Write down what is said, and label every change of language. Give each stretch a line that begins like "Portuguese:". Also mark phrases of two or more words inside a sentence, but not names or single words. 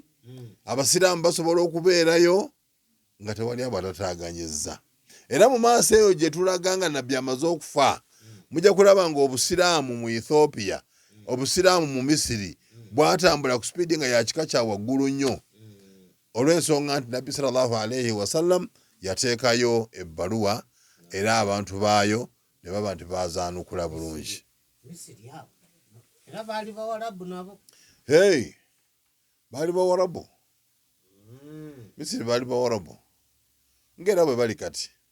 Ganda: Abasiraamu basobola okubeerayo nga tewali abatataaganyizza. Era mu maaso eyo gye tulaga nga nabbi amaze okufa, mujja kulaba nga Obusiraamu mu Ethiopia, Obusiraamu mu Misiri bwatambula ku sipiidi nga ya kika kya waggulu nnyo, olw'ensonga nti nabbi
Arabic: صلى الله عليه وسلم
Ganda: yateekayo ebbaluwa era abantu baayo ne baba nti bazaanukula bulungi. Baali Bawarabu. Misiri baali Bawarabu ng'era bwe bali kati.